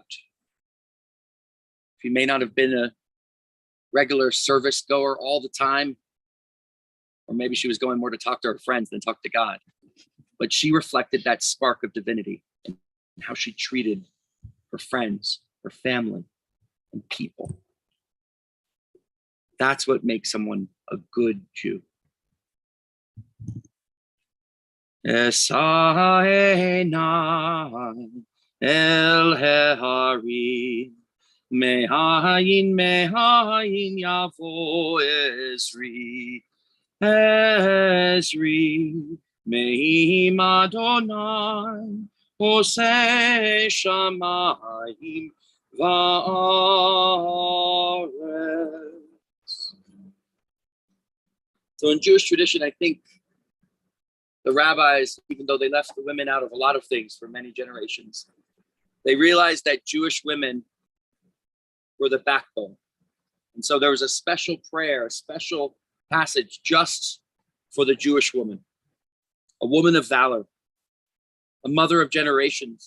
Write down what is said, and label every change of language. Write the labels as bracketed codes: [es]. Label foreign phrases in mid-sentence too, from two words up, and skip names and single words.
[en] She may not have been a regular service goer all the time, or maybe she was going more to talk to her friends than talk to God, but she reflected that spark of divinity and how she treated her friends, her family, and people. That's what makes someone a good Jew. [he] אשא עיני אל ההרים, מאין יבוא עזרי, מעם אדוני, עושה שמים וארץ. [en] So in Jewish tradition, I think the rabbis, even though they left the women out of a lot of things for many generations, they realized that Jewish women were the backbone. And so there was a special prayer, a special passage just for the Jewish woman, a woman of valor, a mother of generations.